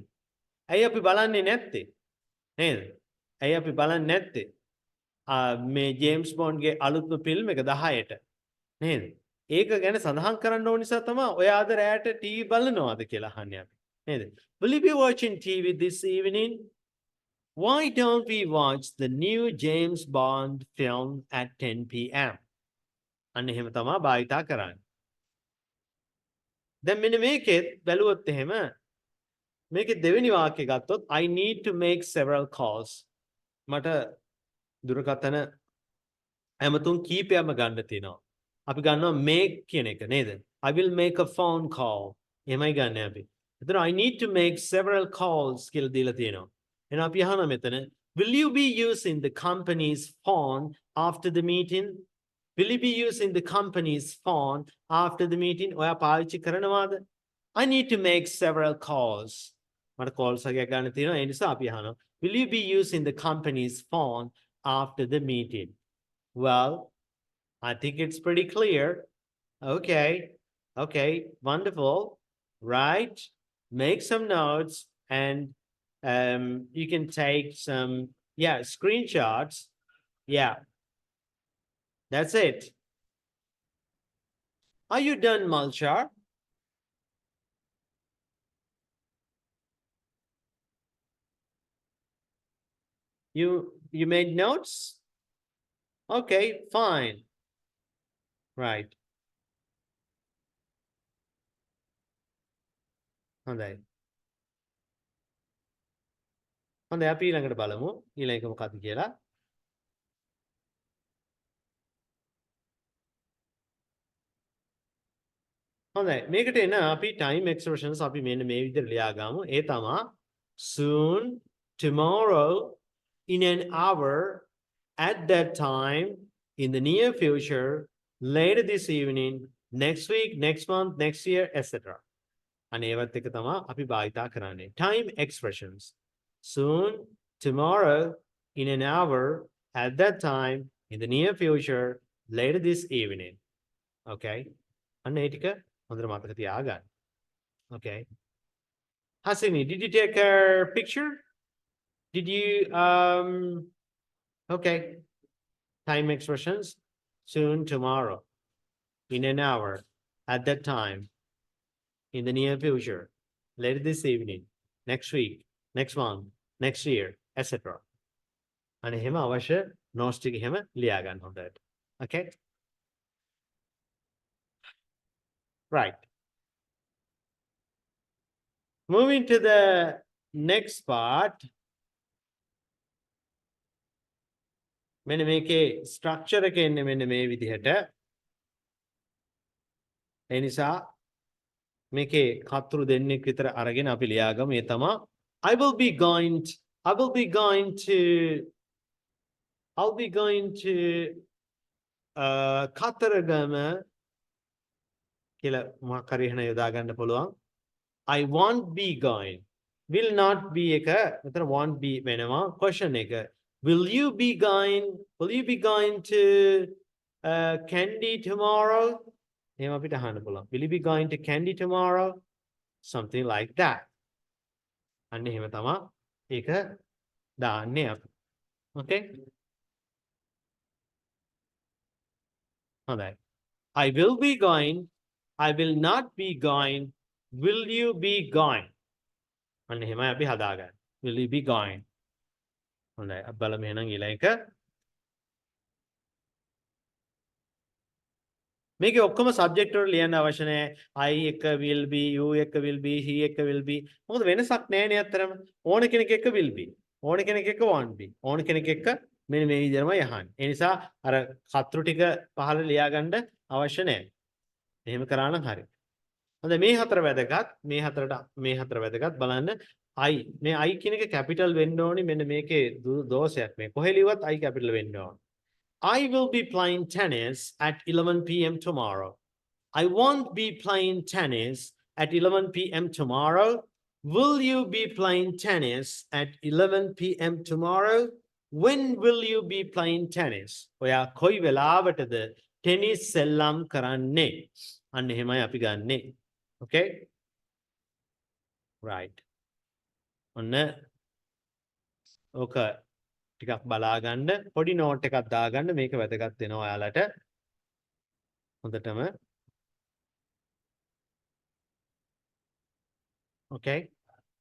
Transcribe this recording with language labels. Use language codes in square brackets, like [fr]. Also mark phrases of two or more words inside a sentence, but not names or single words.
[si] ඇයි අපි බලන්නේ නැත්තේ? නේද? ඇයි අපි බලන්නේ නැත්තේ? මේ ජේම්ස් බොන්ඩ්ගේ අලුත්ම ෆිල්ම් එක 10ට. නේද? ඒක ගැන සඳහන් කරන්න ඕන නිසා තමයි ඔයා අද රැයට ටීවී බලනවාද කියලා අහන්නේ අපි. [en] Will you be watching TV this evening? Why don't we watch the new James Bond film at 10 p.m.? [si] අන්න එහෙම තමයි භාවිතා කරන්නේ. දැන් මෙන්න මේකෙත් බැලුවොත් එහෙම මේකේ දෙවෙනි වාක්‍යය ගත්තොත් [en] I need to make several calls. [si] මට දුරකථන ඇමතුම් කීපයක්ම ගන්න තියෙනවා. අපි ගන්නවා make කියන එක නේද? [en] I will make a phone call. [si] එහෙමයි ගන්න අපි. එතන [en] I need to make several calls [si] කියලා දීලා තියෙනවා. එහෙනම් අපි අහනවා මෙතන [en] will you be using the company's phone after the meeting? Will you be using the company's phone after the meeting? [si] ඔයා පාවිච්චි කරනවාද? [en] I need to make several calls. [si] මට calls එකක් ගන්න තියෙනවා. ඒ නිසා අපි අහනවා [en] will you be using the company's phone after the meeting? Well, I think it's pretty clear. Okay. Okay. Wonderful. Right. Make some notes and you can take some, screenshots. Yeah. That's it. Are you done, Malchar? You made notes? Okay, fine. Right. [si] හොඳයි. හොඳයි අපි ඊළඟට බලමු. ඊළඟ එක මොකක්ද කියලා. හොඳයි. මේකට එන අපි [en] time expressions [si] අපි මෙන්න මේ විදිහට ලියා ගමු. ඒ තමයි [en] soon, tomorrow, in an hour, at that time, in the near future, later this evening, next week, next month, next year, etc. [si] අනේවත් එක තමයි අපි භාවිතා කරන්නේ. [en] Time expressions. Soon, tomorrow, in an hour, at that time, in the near future, later this evening. [si] Okay? අන්න ඒ ටික හොඳට මතක තියාගන්න. [en] Okay? Hasini, did you take a picture? Did you okay. Time expressions. Soon, tomorrow, in an hour, at that time, in the near future, later this evening, next week, next month, next year, etc. [si] And එහෙම අවශ්‍ය notes ටික එහෙම ලියා ගන්න හොඳට. [en] Okay? Right. Moving to the next part. [si] මෙන්න මේකේ structure එක එන්නේ මෙන්න මේ විදිහට. ඒ නිසා මේකේ කතුරු දෙන්නෙක් විතර අරගෙන අපි ලියාගමු. ඒ තමයි [en] I'll be going to [si] කතරගම කියලා මොකක් හරි එහෙම යොදා ගන්න පුළුවන්. [en] I won't be going. Will not be [si] එක මෙතන [en] won't be වෙනවා. Question එක Will you be going to Candy tomorrow? [si] එහෙම අපිට අහන්න පුළුවන්. [en] Will you be going to Candy tomorrow? Something like that. [si] අන්න එහෙම තමයි ඒක දාන්නේ අපි. Okay? හොඳයි. [en] I will be going. I will not be going. Will you be going? [si] අන්න එහෙමයි අපි හදාගන්නේ. [en] Will you be going? [si] හොඳයි. අපි බලමු එහෙනම් ඊළඟ එක. මේකේ ඔක්කොම subject වල ලියන්න අවශ්‍ය නැහැ. [en] I එක will be, you එක will be, he එක will be. [si] මොකද වෙනසක් නැහැ නේ අතරම. ඕන කෙනෙක් එක්ක will be. ඕන කෙනෙක් එක්ක won't be. ඕන කෙනෙක් එක්ක මෙන්න මේ විදිහටමයි අහන්නේ. ඒ නිසා අර කතරු ටික පහළ ලියා ගන්න අවශ්‍ය නැහැ. එහෙම කරා නම් හරි. හොඳයි මේ හතර වැදගත්. මේ හතර වැදගත් බලන්න. I මේ I කියන එක capital වෙන්න ඕනි. මෙන්න මේකේ දෝෂයක් මේ. කොහෙ ලියුවත් I capital වෙන්න ඕන. [en] I will be playing tennis at 11 p.m. tomorrow. I won't be playing tennis at 11 p.m. tomorrow. Will you be playing tennis at 11 p.m. tomorrow? When will you be playing tennis? [si] ඔයා කොයි වෙලාවටද ටෙනිස් සෙල්ලම් කරන්නේ? අන්න එහෙමයි අපි ගන්නෙ. Okay? Right. ඔන්න ඕක ටිකක් බලා ගන්න පොඩි නෝට් එකක් දාගන්න මේක වැදගත් වෙනවා ඔයාලට හොඳටම Okay